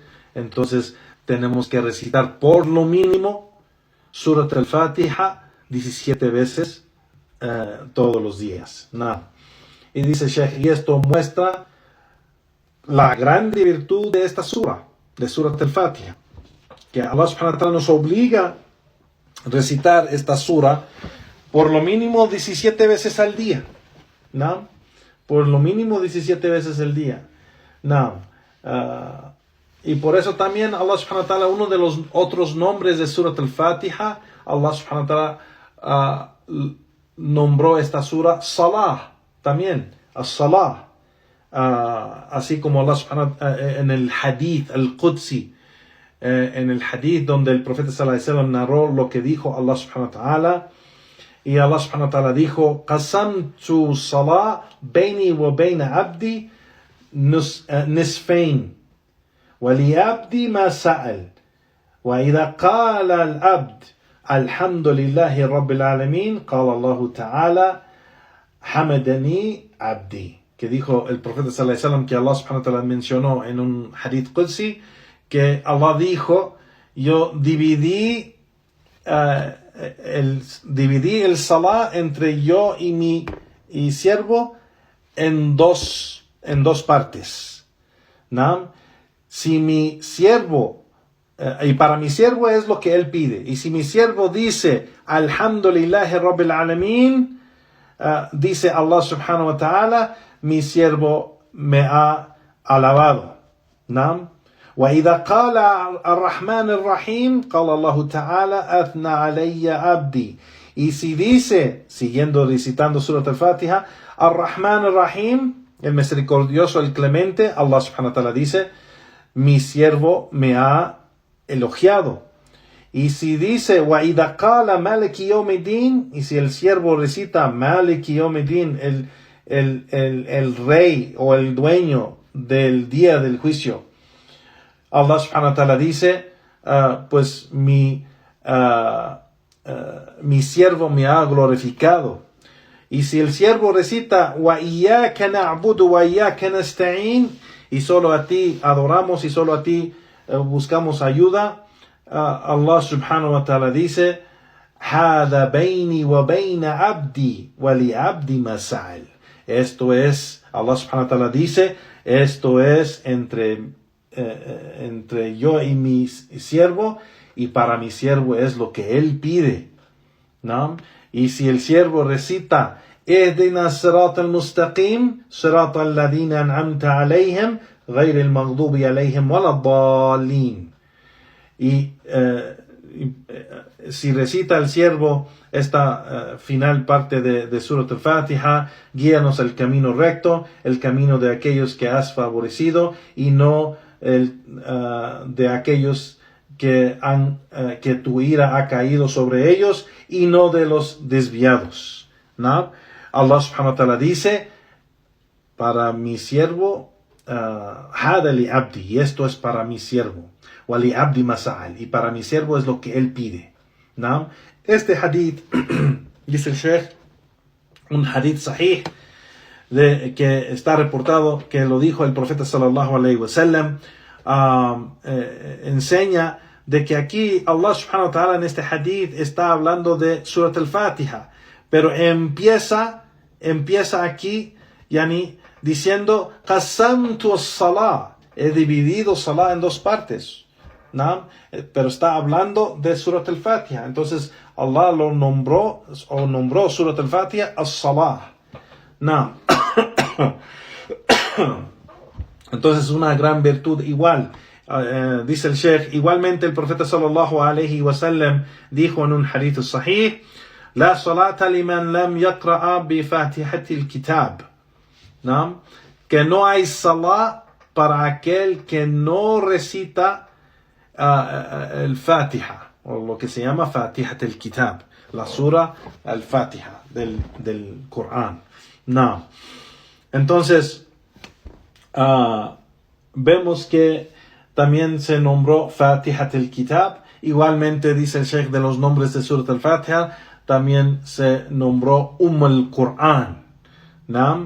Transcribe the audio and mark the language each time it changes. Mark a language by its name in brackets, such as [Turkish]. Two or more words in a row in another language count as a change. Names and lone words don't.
[Spanish] Entonces tenemos que recitar por lo mínimo Surat al-Fatiha 17 veces todos los días, ¿no? Y dice Sheikh, y esto muestra la grande virtud de esta surah, de Surat al-Fatiha, que [Arabic] الله سبحانه وتعالى [Spanish] nos obliga a recitar esta surah por lo mínimo 17 veces al día, ¿no? Por lo mínimo 17 veces al día, ¿no? Y por eso también [Arabic] الله سبحانه وتعالى, [Spanish] uno de los otros nombres de Surat al-Fatiha, [Arabic] الله سبحانه وتعالى [Spanish] nombró esta surah Salah, también, as-Salah. Así como [Arabic] الله سبحانه وتعالى, [Spanish] en el [Arabic] حديث القدسي, [Spanish] en el hadith donde el profeta [Arabic] صلى الله عليه وسلم [Spanish] narró lo que [Arabic] dijo الله سبحانه وتعالى, y الله سبحانه وتعالى dijo, قسمت الصلاة بيني وبين عبدي نصفين ولعبدي ما سأل وإذا قال العبد الحمد لله رب العالمين قال الله تعالى حمدني عبدي, [Spanish] que dijo el profeta [Arabic] صلى الله عليه وسلم, [Spanish] que [Arabic] الله سبحانه وتعالى [Spanish] mencionó en un [Arabic] حديث قدسي, [Spanish] que Allah dijo, yo dividí el salah entre yo y mi siervo en dos partes, ¿no? Si mi siervo, y para mi siervo es lo que él pide, y si mi siervo dice [Arabic] الحمد لله رب العالمين, [Spanish] dice [Arabic] الله سبحانه وتعالى, [Spanish] mi siervo me ha alabado, ¿no? [Arabic] وإذا قال الرحمن الرحيم قال الله تعالى أثنى علي عبدي. [Spanish] Y si dice, siguiendo recitando Surat al-Fatiha, [Arabic] الرحمن الرحيم, [Spanish] el misericordioso, el clemente, [Arabic] الله سبحانه وتعالى [Spanish] dice, mi siervo me ha elogiado. Y si dice, [Arabic] وإذا قال مالك يوم الدين, [Spanish] y si el siervo recita [Arabic] مالك يوم الدين, [Spanish] el rey o el dueño del día del juicio, [Arabic] الله سبحانه وتعالى [Spanish] dice, pues mi siervo me ha glorificado. Y si el siervo recita, [Arabic] وإياك نعبد وإياك نستعين, [Spanish] y solo a ti adoramos y solo a ti buscamos ayuda, [Arabic] الله سبحانه وتعالى dice, هذا بيني وبين عبدي ولعبدي ما سأل. [Spanish] Esto es, [Arabic] الله سبحانه وتعالى [Spanish] dice, esto es entre yo y mi siervo, y para mi siervo es lo que él pide, ¿no? Y si el siervo recita [Arabic] اهدنا صراط المستقيم صراط الذين أنعمت عليهم غير المغضوب عليهم ولا الضالين, [Spanish] y si recita el siervo esta final parte de Surat al-Fatiha, guíanos al camino recto, el camino de aquellos que has favorecido, y no de aquellos que tu ira ha caído sobre ellos, y no de los desviados, ¿no? [Arabic] الله سبحانه وتعالى [Spanish] dice, para mi siervo [Arabic] هذا لعبدي, [Spanish] y esto es para mi siervo. [Arabic] ولعبدي ما سأل, [Spanish] y para mi siervo es lo que él pide. ¿No? Este hadith, dice el Sheikh, un [Arabic] حديث صحيح, [Spanish] que está reportado, que lo dijo el profeta [Arabic] صلى الله عليه وسلم, [Spanish] enseña de que aquí [Arabic] الله سبحانه وتعالى [Spanish] en este hadith está hablando de Surat al-Fatiha, pero empieza aquí, yani, diciendo, [Arabic] قسمت الصلاة, [Spanish] he dividido salah en dos partes, ¿no? Pero está hablando de Surat al-Fatiha, entonces Allah lo nombró Surat al-Fatiha as-salah, ¿no? Entonces una gran virtud igual. Dice el Sheikh, igualmente el profeta [Arabic] صلى الله عليه وسلم [Spanish] dijo en un [Arabic] حديث صحيح, لا صلاة لمن لم يقرأ بفاتحة الكتاب, [Spanish] ¿no? Que no hay salah para aquel que no recita el Fatiha, o lo que se llama Fatihat al-Kitab, la sura al-Fatiha del Corán. No. Entonces, vemos que también se nombró Fatihat al-Kitab. Igualmente dice el Sheikh de los nombres de Surat al-Fatiha, también se nombró al-Qur'an, ¿no?